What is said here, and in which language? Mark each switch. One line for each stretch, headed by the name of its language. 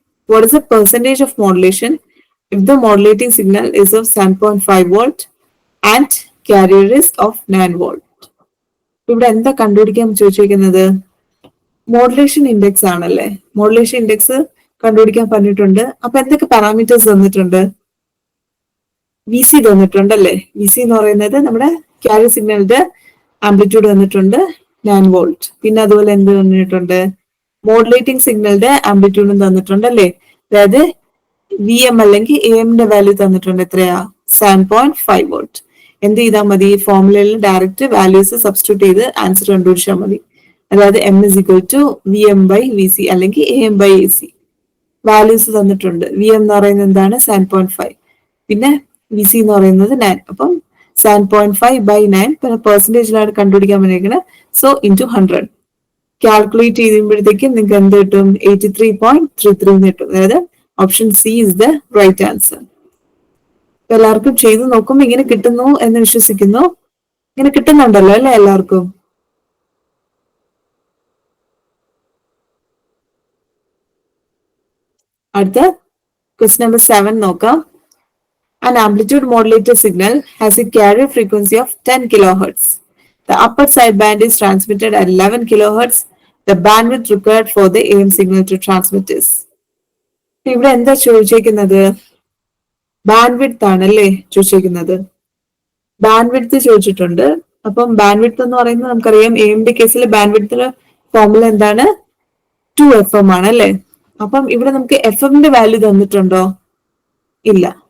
English: What is the percentage of modulation if the modulating signal is of 7.5 volt and carrier is of 9 volt?
Malayalam: ഇവിടെ എന്താ കണ്ടുപിടിക്കാൻ ചോദിച്ചിരിക്കുന്നത്? Modulation index ആണല്ലേ. Modulation index കണ്ടുപിടിക്കാൻ പറഞ്ഞിട്ടുണ്ട്. അപ്പൊ എന്തൊക്കെ പാരാമീറ്റേഴ്സ് തന്നിട്ടുണ്ട്? VC തന്നിട്ടുണ്ടല്ലേ. VC എന്ന് പറയുന്നത് നമ്മുടെ ക്യാരിയർ സിഗ്നലിന്റെ ആംപ്ലിറ്റ്യൂഡ് തന്നിട്ടുണ്ട് 9 വോൾട്ട്. പിന്നെ അതുപോലെ എന്ത് തന്നിട്ടുണ്ട്? മോഡുലേറ്റിംഗ് സിഗ്നലിന്റെ ആംപ്ലിറ്റ്യൂഡും തന്നിട്ടുണ്ട് അല്ലേ. അതായത് VM അല്ലെങ്കിൽ AM വാല്യൂ തന്നിട്ടുണ്ട്. എത്രയാ? 7.5 വോൾട്ട്. എന്ത് ചെയ്താൽ മതി? ഫോർമുലയിൽ ഡയറക്റ്റ് വാല്യൂസ് സബ്സ്റ്റിറ്റ്യൂട്ട് ചെയ്ത് ആൻസർ കണ്ടുപിടിച്ചാൽ മതി.
English: അതായത് M is equal to VM by VC
Malayalam: അല്ലെങ്കിൽ
English: AM by AC.
Malayalam: വാല്യൂസ് തന്നിട്ടുണ്ട്. VM എന്ന് പറയുന്നത് എന്താണ്? 7.5. പിന്നെ VC എന്ന് പറയുന്നത് 9. അപ്പം 7.5 by 9 പിന്നെ പെർസെന്റേജിലാണ് കണ്ടുപിടിക്കാൻ പറ്റിയിരിക്കുന്നത്. സോ ഇൻറ്റു 100 കാൽക്കുലേറ്റ് ചെയ്യുമ്പോഴത്തേക്കും നിങ്ങൾക്ക് എന്ത് കിട്ടും? 83.33 കിട്ടും. അതായത്
English: Option C is the right answer.
Malayalam: എല്ലാവർക്കും ചെയ്ത് നോക്കുമ്പോൾ ഇങ്ങനെ കിട്ടുന്നു എന്ന് വിശ്വസിക്കുന്നു. ഇങ്ങനെ കിട്ടുന്നുണ്ടല്ലോ അല്ലെ എല്ലാവർക്കും? അടുത്ത ക്വസ്റ്റ്യൻ നമ്പർ 7 നോക്കാം.
English: An amplitude modulated signal has a carrier frequency of 10 kilohertz. The upper sideband is transmitted at 11 kilohertz. The bandwidth required for the AM signal to transmit is.
Malayalam: ഇവിടെ എന്താ ചോദിച്ചേക്കുന്നത്? ബാൻഡ്വിഡ്ത്ത് ആണല്ലേ ചോദിച്ചേക്കുന്നത്. ബാൻഡ്വിഡ്ത്ത് ചോദിച്ചിട്ടുണ്ട്. അപ്പം bandwidth എന്ന് പറയുന്നത് നമുക്കറിയാം AM കേസിൽ ബാൻഡ്വിഡ്ത്തിന്റെ formula എന്താണ്? 2FM ആണ് അല്ലേ. അപ്പം ഇവിടെ നമുക്ക് FM വാല്യൂ തന്നിട്ടുണ്ടോ? ഇല്ല.